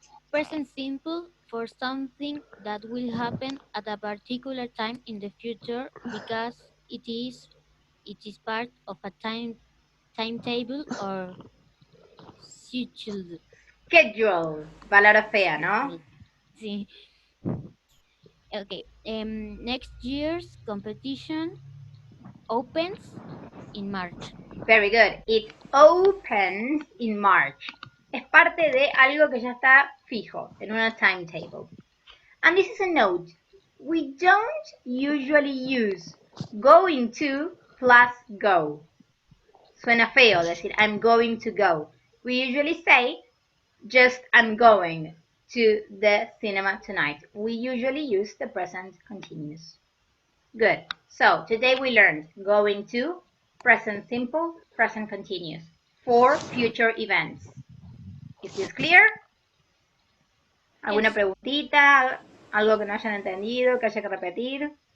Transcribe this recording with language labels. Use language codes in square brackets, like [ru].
[en] Present simple for something that will happen at a particular time in the future because it is part of a timetable or schedule. [es] Schedule. Palabra fea, ¿no? Sí. Okay. [en] Next year's competition opens in March. Very good. It opens in March. [es] Es parte de algo que ya está fijo, en una timetable. [en] And this is a note. We don't usually use going to plus go. [es] Suena feo decir [en] I'm going to go. We usually say just I'm going to the cinema tonight. We usually use the present continuous. Good. So today we learned going to present simple, present continuous for future events. Is this clear? [es] ¿Alguna preguntita? ¿Algo que no hayan entendido, que haya que repetir?